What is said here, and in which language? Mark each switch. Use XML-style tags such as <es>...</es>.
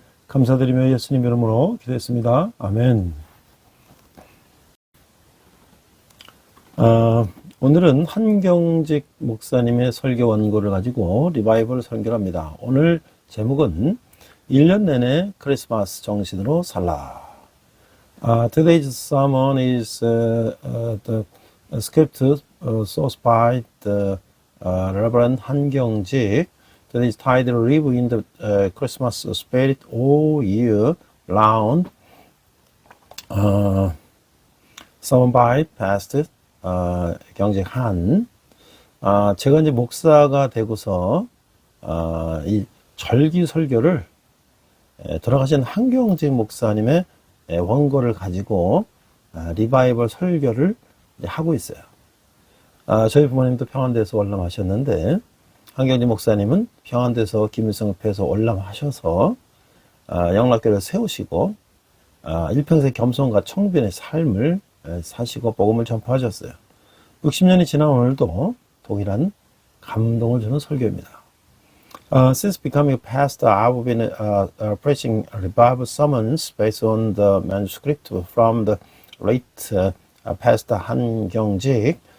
<ko>감사드리며 예수님 이름으로 기도했습니다. 아멘. 오늘은 한경직 목사님의 설교 원고를 가지고 리바이벌 설교를 합니다. 오늘 제목은 1년 내내 크리스마스 정신으로 살라.</ko> <en>Today's sermon is the script sourced by the Reverend 한경직. Today's title, Live in the Christmas Spirit All Year Round. Sermon by Pastor 경직한.</en> <ko>제가 이제 목사가 되고서 이 절기 설교를 돌아가신 한경직 목사님의 원고를 가지고 리바이벌 설교를 하고 있어요. 저희 부모님도 평안대에서 월남하셨는데 한경직 목사님은 평안대에서 김일성협회에서 월남하셔서 영락교를 세우시고 일평생 겸손과 청빈의 삶을 사시고 복음을 전파하셨어요. 60년이 지난 오늘도 동일한 감동을 주는 설교입니다.</ko> <en>Since becoming a pastor, I've been preaching revival sermons based on the manuscript from the late Pastor Han Kyung-jik.</en>